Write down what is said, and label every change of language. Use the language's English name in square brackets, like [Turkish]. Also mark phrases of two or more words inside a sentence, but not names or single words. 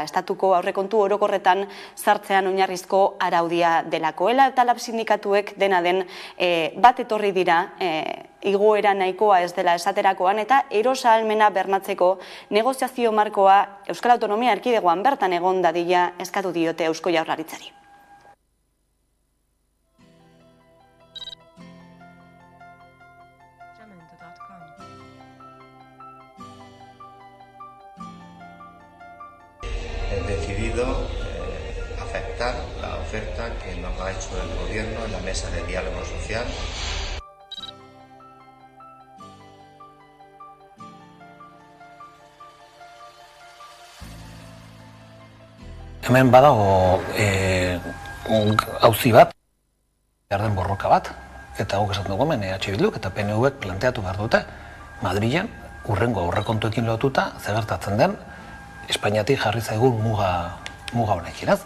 [Basque] Estatuko aurrekontu orokorretan sartzean oinarrizko araudia delakoela, eta lab sindikatuek dena den bat etorri dira igoera nahikoa ez dela esaterakoan, eta erosahalmena bermatzeko negoziazio markoa Euskal Autonomia Erkidegoan bertan egon dadila eskatu diote Eusko Jaurlaritzari. [Spanish] He decidido aceptar la oferta que nos ha hecho el Gobierno en la mesa de diálogo social. [Basque] Hemen badago auzi bat, behar den borroka bat, eta guk esaten dugu hemen EH Bilduk eta PNVek planteatu behar dute Madrilen hurrengo aurrekontuekin lotuta zer gertatzen den Espainiatik jarri zaigun muga honekin, ez?